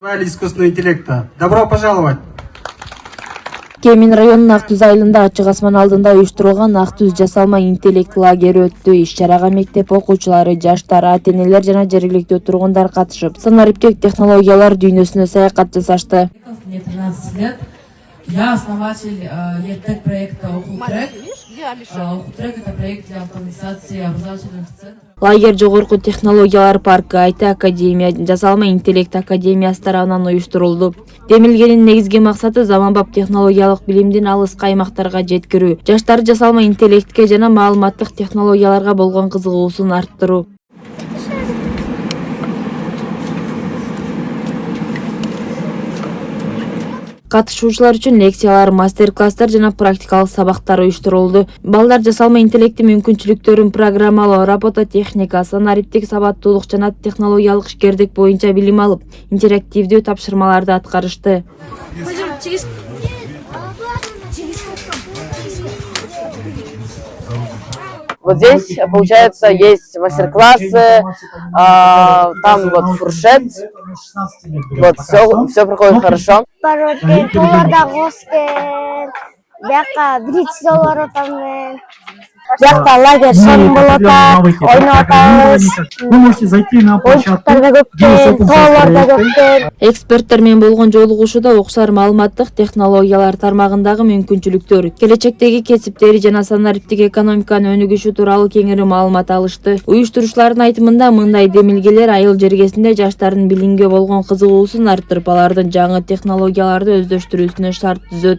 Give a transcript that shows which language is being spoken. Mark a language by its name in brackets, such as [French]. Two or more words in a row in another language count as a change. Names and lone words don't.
[Russian] Искусственного интеллекта. Добро пожаловать! [Kyrgyz] Кемин районунун Ак Түз айылында ачык асман алдында уюштурулган Ак Түз жасалма интеллект лагери өттү. Иш-чарага мектеп окуучулары, жаштар, ата-энелер жана жергиликтүү тургундар катышып, санариптик технологиялар дүйнөсүнө саякат жасашты. [Russian] Мне 13 лет. Я основатель EdTech проекта Ухутрек. Ухутрек — это проект для автоматизации образовательных центров. [Kyrgyz] Лагерь Жогорку технологиялар паркы, IT академия, жасалма интеллект академиясы тарабынан уюштурулду. Демилгенин негизги максаты заманбап технологиялык билимдин алыскы аймактарга жеткирүү, жаштар жасалма интеллектке жана маалыматтык технологияларга болгон кызыгуусун арттыруу. Катышуучулар үчүн лекциялар, мастер-класстар жана практикалык сабактар уюштурулду. Балдар жасалма интеллекти мүмкүнчүлүктөрүн программалоо, робототехника, санариптик сабаттуулук жана технологиялык ишкердик боюнча билим алып, интерактивдүү тапшырмаларды аткарышты. [Russian] Вот здесь, получается, есть мастер-классы, там вот фуршет, вот все проходит хорошо. [Kyrgyz] Лагерь сон болот, ойноп атабыз. [Russian] Вы можете зайти на площадку. [Kyrgyz] Эксперттер менен болгон жолугушууда окшор маалыматтык технологиялар тармагындагы мүмкүнчүлүктөр, келечектеги кесиптери жана санариптик экономиканын өнүгүшү тууралуу кеңири маалымат алышты. Уюштурушчулардын айтымында мындай демилгелер айыл жергесинде жаштардын билимге болгон кызыгуусун арттырып, алардын жаңы технологияларды өздөштүрүүсүнө шарт түзөт.